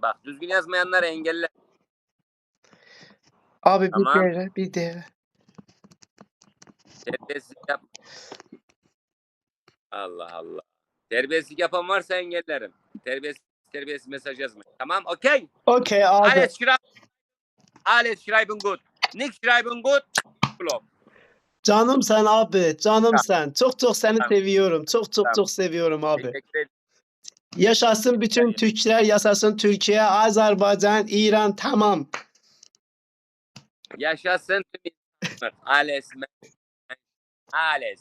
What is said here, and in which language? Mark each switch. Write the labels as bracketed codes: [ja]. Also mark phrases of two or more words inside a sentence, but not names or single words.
[tr] Bak düzgün yazmayanları engelle. Abi Tamam. [az] bir dəqiqə. [tr] Terbiyesizlik yap. Allah Allah. Terbiyesizlik yapan varsa engellerim. Terbiyesiz mesaj yazmayın. Tamam, okey. Okey abi. [de] Alles schreiben gut. Nicht schreiben gut. [tr] Blok. Canım sen abi, canım sen. Çok seni Tamam. seviyorum. Tamam. Çok seviyorum abi. Teşekkür ederim. Yaşasın bütün Türkler, yaşasın Türkiye, Azerbaycan, İran, tamam. Yaşasın tüm insanlar. Alles.